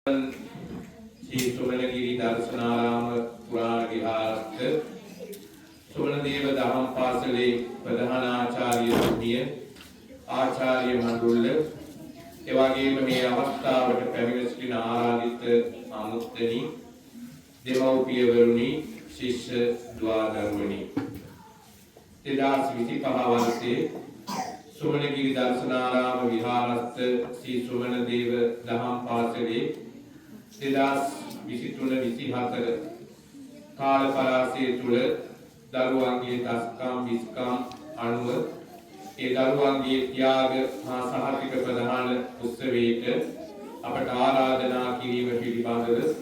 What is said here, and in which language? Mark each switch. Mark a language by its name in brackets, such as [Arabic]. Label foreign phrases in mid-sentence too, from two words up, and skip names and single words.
[Sinhala] ශ්‍රී සුමනගිරි දර්ශනාරාම පුරාණ විහාරස්ථ සුමනදේව දහම් පාසලේ ප්‍රධානාචාර්ය සුනිය ආචාර්ය මණ්ඩල එවැගේම මේ අවස්ථාවට පැමිණ සිටින ආරාධිත අමුත්තනි දෙමව්පියවරුනි ශිෂ්‍ය ද්වාදරුවනි 2025 වර්ෂයේ සුමනගිරි දර්ශනාරාම විහාරස්ථ ශ්‍රී සුමනදේව දහම් පාසලේ 2023-24 කාල පරාසය තුළ දරුවන්ගේ දස්කම් විස්කම් අනුව ඒ දරුවන්ගේ ත්‍යාග හා සහතික ප්‍රධාන උත්සවයට අපට ආරාධනා කිරීම පිළිබඳව